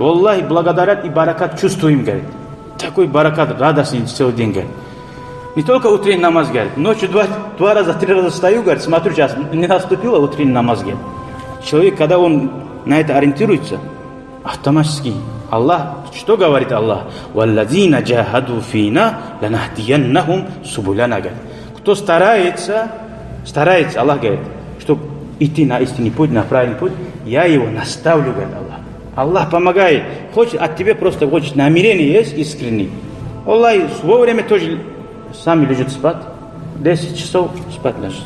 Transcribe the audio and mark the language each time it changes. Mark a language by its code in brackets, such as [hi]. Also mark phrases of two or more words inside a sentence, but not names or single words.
[ru] Аллахи, благодарят и баракат чувствуем, говорит. Такой баракат, радостный целый день, говорит. Не только утренний намаз, говорит, ночью 2 раза, 3 раза встаю, говорит, смотрю, сейчас не наступило утренний намаз, говорит. Человек, когда он на это ориентируется, автоматически Аллах, что говорит Аллах? [ar] وَالَّذِينَ جَاهَدُوا فِينَا لَنَهْدِيَنَّهُمْ سُبُلَنَا. [ru] Кто старается, Аллах говорит, чтобы идти на истинный путь, на правильный путь, я его наставлю, говорит Аллах. Аллах помогает. Хочет от тебя просто хочет намерение есть искренний. Аллах вовремя тоже сами лежит спать, 10 часов спать ложится.